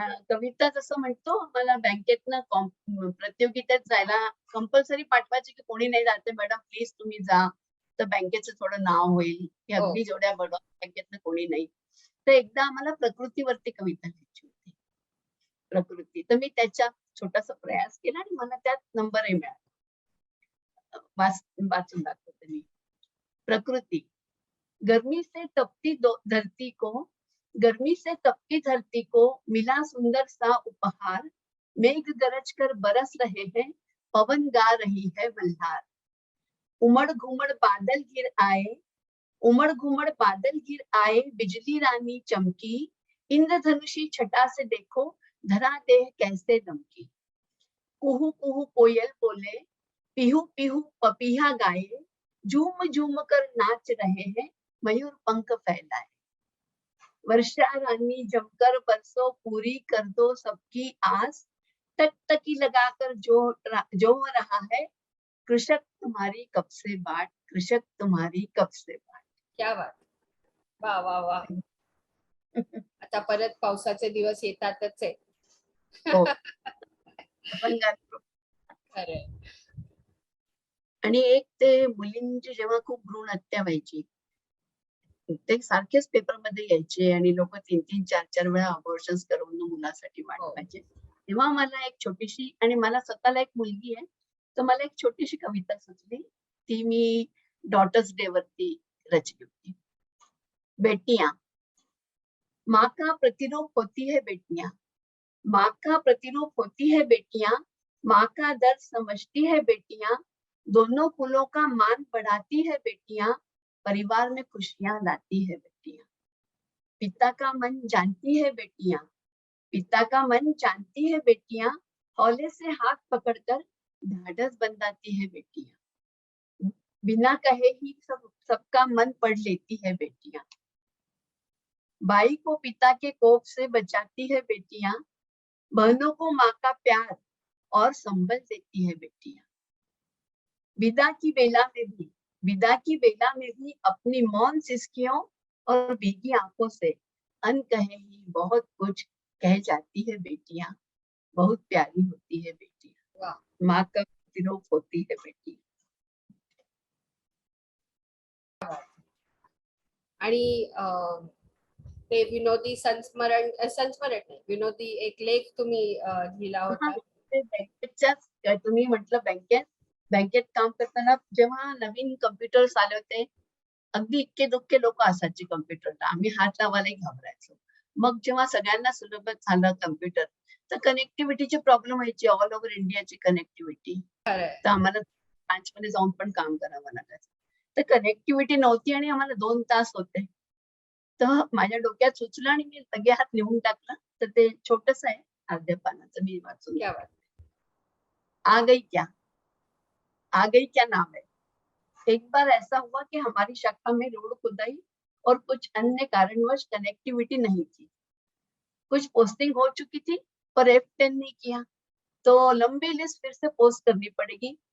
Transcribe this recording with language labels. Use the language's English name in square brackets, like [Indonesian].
[Marathi] कविता जसं म्हणतो मला बँकेतनं प्रतियोगितेत जायला कंपल्सरी पाठवायचे, की कोणी नाही जात मॅडम प्लीज तुम्ही जा. तर बँकेचं थोडं नाव होईल, की हो. अगदी जेवढ्या बँकेतनं कोणी नाही. तर एकदा आम्हाला प्रकृतीवरती कविता लिहायची होती. प्रकृती. तर मी त्याचा छोटासा प्रयास केला आणि मला त्यात नंबरही मिळाला. वाचून दाखवते मी. प्रकृती. [Hindi] गर्मी से तपती धरती को, गर्मी से तपती धरती को मिला सुंदर सा उपहार, मेघ गरज कर बरस रहे हैं, पवन गा रही है मल्हार. उमड़ घुमड़ बादल गिर आए, उमड़ घुमड़ बादल गिर आए, बिजली रानी चमकी, इंद्रधनुषी छटा से देखो, धरा देह कैसे दमकी. कुहू कुहू कोयल बोले, पिहू पिहू पपीहा गाए, झूम झूम कर नाच रहे हैं, मयूर पंख फैलाए. वर्षा रानी जमकर बरसो, पूरी कर दो सबकी आस, टकटकी लगाकर जो रहा है, कृषक तुम्हारी कब से बाट, कृषक तुम्हारी कब से बाट. क्या बात. वा वा वा. [Marathi] आता परत पावसाचे दिवस येतातच आहे. हो. आपण गातो. खरंय. आणि एक ते मुलींची जेव्हा खूप भ्रूण हत्या व्हायची, ते सारखेच पेपरमध्ये यायचे आणि लोक 3-3, 4-4 वेळा अबॉर्शन्स करून मुलासाठी हो. वाढवायचे. तेव्हा मला एक छोटीशी, आणि मला स्वतःला एक मुलगी आहे, तर मला एक छोटीशी कविता सुचली. ती मी डॉटर्स डे वरती रचली होती. [Hindi] बेटियां. माँ का प्रतिरूप होती है बेटियां, माँ का प्रतिरूप होती है बेटियां, माँ का दर्द समझती है बेटियां, दोनों कुलों का मान बढ़ाती है बेटियां, परिवार में खुशियां लाती है बेटियां. पिता का मन जानती है बेटियां, पिता का मन जानती है बेटियां, हौले से हाथ पकड़कर ढाढ़स बंधाती है बेटियां. बिना कहे ही सबका मन पढ़ लेती है बेटियां. भाई को पिता के कोप से बचाती है बेटियां, बहनों को माँ का प्यार और संबल देती है बेटियां. विदा की बेला में भी विदा की बेला में भी अपनी मौन सिसकियों और भीगी आंखों से अनकहे ही बहुत कुछ कह जाती है बेटियां. बहुत प्यारी होती है बेटियां, वा. माँ का प्रतिरूप होती है बेटी. [Marathi] आणि ते विनोदी संस्मरण नाही, विनोदी एक लेख तुम्ही लिहिला हा, होता. ते बँकेच्याच तुम्ही म्हटलं बँकेत काम करताना जेव्हा नवीन कम्प्युटर्स आले होते, अगदी इतके दुःखे लोक असायचे कम्प्युटरला, आम्ही हात लावायला घाबरायचो. मग जेव्हा सगळ्यांना सुलभ झालं कम्प्युटर, तर कनेक्टिव्हिटीची प्रॉब्लेम व्हायची, ऑल ओव्हर इंडियाची कनेक्टिव्हिटी. खरंय. तर आम्हाला ब्रांचमध्ये जाऊन पण काम करावं लागायचं. तर कनेक्टिव्हिटी नव्हती आणि आम्हाला 2 तास होते. तर माझ्या डोक्यात सुचलं आणि मी लगे हात लिहून टाकलं. तर ते छोटंसं आहे, अर्ध्या पानाचं, मी वाचून [Hindi] क्या [Marathi] दाखवते. [Hindi] बात. आ गई क्या? आ गई क्या नाम है. एक बार ऐसा हुआ कि हमारी शाखा में रोड खुदाई और कुछ अन्य कारणवश कनेक्टिविटी नहीं थी. कुछ पोस्टिंग हो चुकी थी पर F10 नहीं किया, तो लंबी लिस्ट फिर से पोस्ट करनी पड़ेगी.